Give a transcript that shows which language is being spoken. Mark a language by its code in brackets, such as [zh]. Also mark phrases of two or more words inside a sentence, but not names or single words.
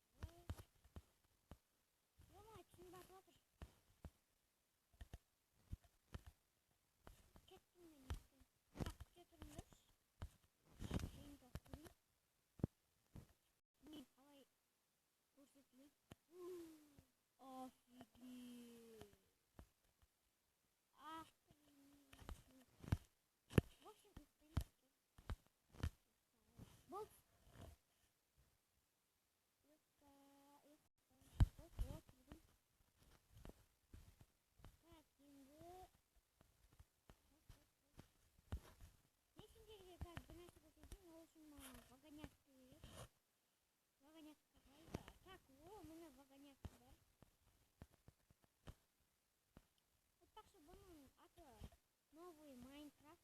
[kk] Ема, түсін батып отыр. Кеттім мен естен. Так, күте тұрыңдаршы. Жиынтық көрейін. Мен қалай көрсетілейін. [ru] Офигеть. В общем, вот. Вот. [kk] Так, енді мен сендерге қазір бір нәрсе көрсетейін. Ол үшін маған вагоняк керек. Вагонякқа қайда? Так, о, міне вагоняк бар. Айтпақшы, бұның аты новый Майнкрафт.